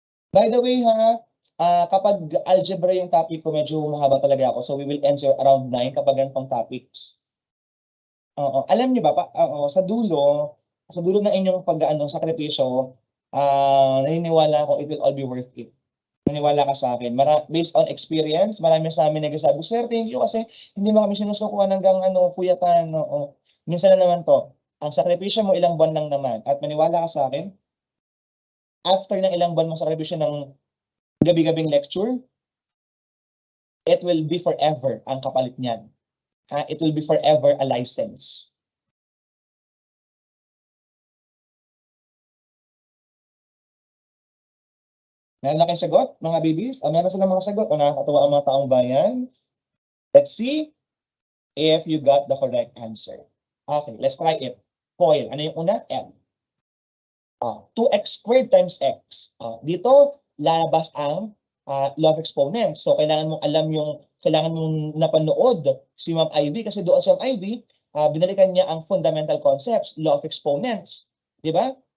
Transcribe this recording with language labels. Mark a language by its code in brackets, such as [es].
[en] By the way [tl] ha, kapag algebra yung topic ko, medyo mahaba talaga ako. [en] So we will answer around 9 [tl] kapag ganitong [en] topics. [tl] Alam niyo ba, sa dulo ng inyong sakripisyo, naniniwala ako [en] it will all be worth it. [tl] Maniwala ka sa akin. [en] Based on experience, [tl] marami sa amin nagsasabi, sir, thank you kasi hindi mo kami sinusukuhan hanggang puyatan. Minsan na naman to, ang sakripisyo mo ilang buwan lang naman. At maniwala ka sa akin, after ng ilang buwan mong sakripisyo ng gabi-gabing lecture, [en] it will be forever [tl] ang kapalit niyan. [en] It will be forever a license. [tl] Meron na kayong sagot, mga babies? Meron silang mga sagot. Nakakatuwa ang mga taong bayan. [en] Let's see if you got the correct answer. Okay, let's try it. Coil. [tl] Ano yung una? [en] M. 2x squared times x. [tl] Dito, lalabas ang law of exponents. So, kailangan mong alam kailangan mong napanood si Ma'am Ivy kasi doon sa Ma'am Ivy, binalikan niya ang fundamental concepts, law of exponents. Di ba?